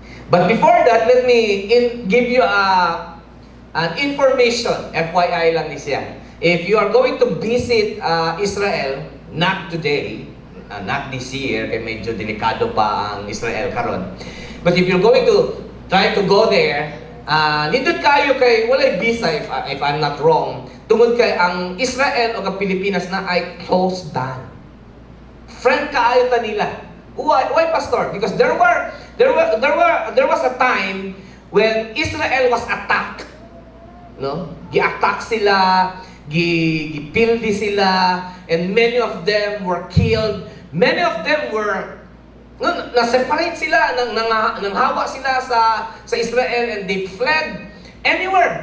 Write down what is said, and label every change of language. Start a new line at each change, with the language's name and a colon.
English: But before that, let me give you an information,
Cebuano: FYI lang ni siya.
English: If you are going to visit Israel, not today, not this year,
Cebuano: kaya medyo delikado pa ang Israel karon.
English: But if you're going to try to go there,
Cebuano: nindot kayo kay walay visa
English: if I'm not wrong.
Cebuano: Tungod kay ang Israel o ang Pilipinas na ay closed down. Friend kaayo ta nila.
English: Why pastor? Because there was a time when Israel was attacked. No?
Cebuano: Gi-attack sila, gipildi sila,
English: and many of them were killed. Many of them were
Cebuano: na-separate sila, nanghawa sila sa Israel,
English: and they fled anywhere.